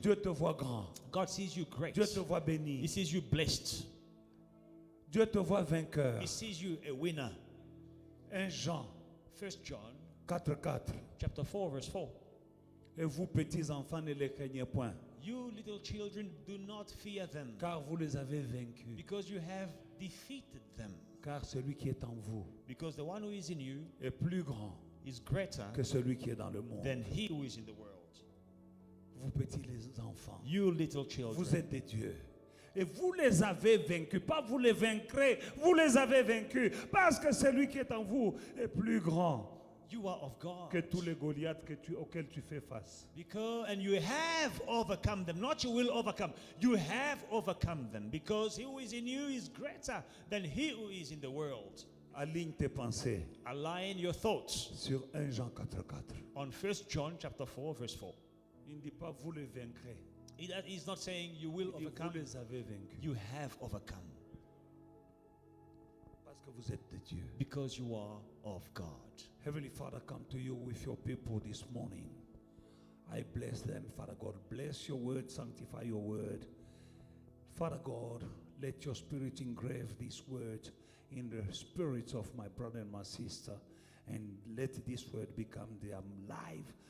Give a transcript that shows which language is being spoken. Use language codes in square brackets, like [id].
[fr] Dieu te voit grand. [en] God sees you great. [fr] Dieu te voit [en] He [fr] béni. [en] sees you blessed. [fr] Dieu te voit vainqueur. [en] He sees you a winner. [fr] 1 Jean [en] 1 John [fr] 4:4. [en] chapter 4 verse 4. [fr] Et vous petits enfants ne les craignez point, [en] You little children, do not fear them, [fr] car vous les avez vaincus. [en] because you have defeated them. [fr] Car celui qui est en vous [en] Because the one who is in you [fr] est plus grand [en] is greater [fr] que celui qui est dans le monde. [en] than he who is in the world. [fr] Vous petits les enfants, [en] You little [fr] vous [en] children, [fr] êtes des dieux. Et vous les avez vaincus, pas vous les vaincrez, vous les avez vaincus, parce que celui qui est en vous est plus grand [en] you are of God. [fr] que tous les Goliaths auxquels tu fais face. [en] Because, and you have overcome them. Not you will overcome. You have overcome them. Because he who is in you is greater than he who is in the world. [fr] Aligne tes pensées [en] Align your thoughts [fr] sur 1 Jean 4:4. [en] on 1 John chapter 4 verse 4. [fr] Il ne dit pas vous les vaincrez, [en] He's not saying you will [fr] il dit vous [en] overcome. [fr] les avez vaincus, [en] You have overcome. [fr] parce que vous êtes des dieux. [en] Because you are of God. Heavenly Father, come to you with your people this morning. I bless them, Father God. Bless your word, sanctify your word. Father God, let your spirit engrave this word in the spirits of my brother and my sister, and let this word become them life.